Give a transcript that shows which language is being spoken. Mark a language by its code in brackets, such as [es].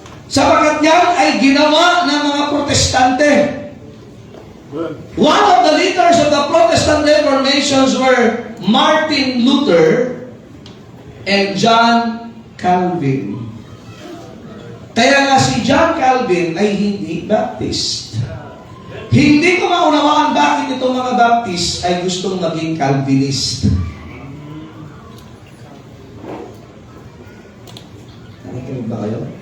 [tl] Sapagat yan ay ginawa ng mga Protestante. [en] One of the leaders of the Protestant Reformations were Martin Luther and John Calvin. [tl] Kaya nga si John Calvin ay hindi Baptist. Hindi ko maunawaan bakit itong mga Baptist ay gustong maging Calvinist. Nakikinig ba kayo?